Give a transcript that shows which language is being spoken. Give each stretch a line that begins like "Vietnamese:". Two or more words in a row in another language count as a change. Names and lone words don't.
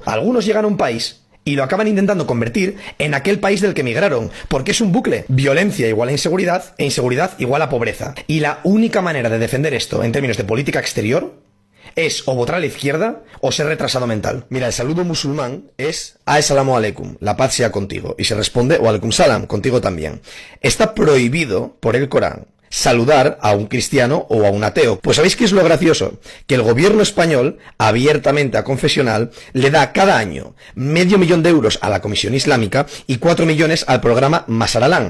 Spanish: Algunos llegan a un país y lo acaban intentando convertir en aquel país del que emigraron, porque es un bucle. Violencia igual a inseguridad e inseguridad igual a pobreza. Y la única manera de defender esto en términos de política exterior es o votar a la izquierda o ser retrasado mental. Mira, el saludo musulmán es
Arabic: السلام عليكم,
Spanish: la paz sea contigo. Y se responde o
Arabic: عليكم السلام,
Spanish: contigo también. Está prohibido por el Corán saludar a un cristiano o a un ateo. Pues ¿sabéis qué es lo gracioso? Que el gobierno español, abiertamente a confesional, le da cada año $500.000 euros a la Comisión Islámica y 4 millones al programa Masaralán.